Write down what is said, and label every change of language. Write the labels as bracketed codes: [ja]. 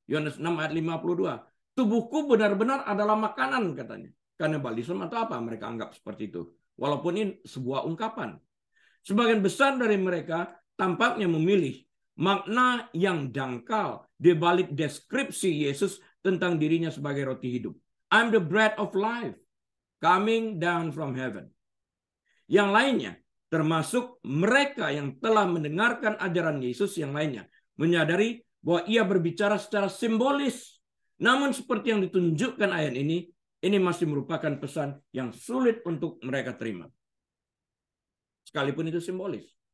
[id] Yohanes 6 ayat 52. Tubuhku benar-benar adalah makanan katanya. Kanibalisme atau apa mereka anggap seperti itu. Walaupun ini sebuah ungkapan. Sebagian besar dari mereka tampaknya memilih makna yang dangkal di balik deskripsi Yesus tentang dirinya sebagai roti hidup. [en] I'm the bread of life coming down from heaven. [id] Yang lainnya, termasuk mereka yang telah mendengarkan ajaran Yesus yang lainnya, menyadari bahwa ia berbicara secara simbolis. Namun seperti yang ditunjukkan ayat ini masih merupakan pesan yang sulit untuk mereka terima. Sekalipun itu simbolis.